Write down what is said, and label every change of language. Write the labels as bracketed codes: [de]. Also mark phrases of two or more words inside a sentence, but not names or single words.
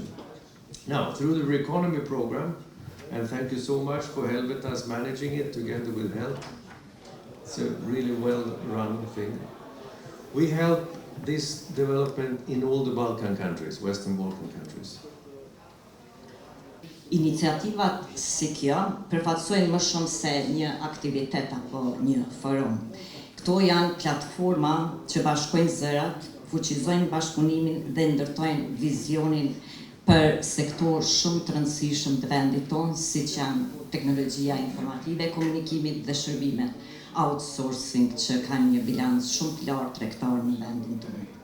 [en] Now, through the Reconomy program, and thank you so much for Helvetas managing it together with HELP. It's a really well-run thing. We help this development in all the Balkan countries, Western Balkan countries. [sq] Iniciativat si kjo përfaqësojnë më shumë se një aktivitet apo një forum. Këto janë platforma që bashkojnë zërat, fuqizojnë bashkëpunimin dhe ndërtojnë vizionin për sektor shumë të rëndësishëm të vendit tonë, siç janë teknologjia informative, komunikimit dhe shërbimet, outsourcing që kanë një bilans shumë të lartë tregtar në vendin tonë.